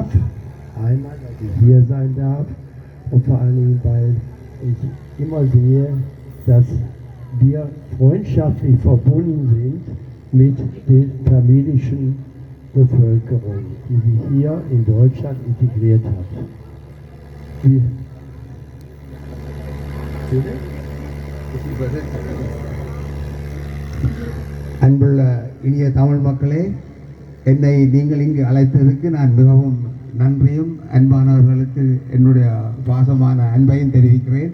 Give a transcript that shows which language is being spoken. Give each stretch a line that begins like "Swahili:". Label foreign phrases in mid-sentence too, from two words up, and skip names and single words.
German: Einmal, dass ich hier sein darf und vor allen Dingen, weil ich immer sehe, dass wir freundschaftlich verbunden sind mit der tamilischen Bevölkerung, die sich hier in Deutschland integriert hat.
Tamil: அன்புள்ள இனிய தமிழ் மக்களே, என்னை நீங்கள் இங்கு அழைத்ததற்கு நான் மிகவும் நன்றியும் அன்பானவர்களுக்கு என்னுடைய பாசமான அன்பையும் தெரிவிக்கிறேன்.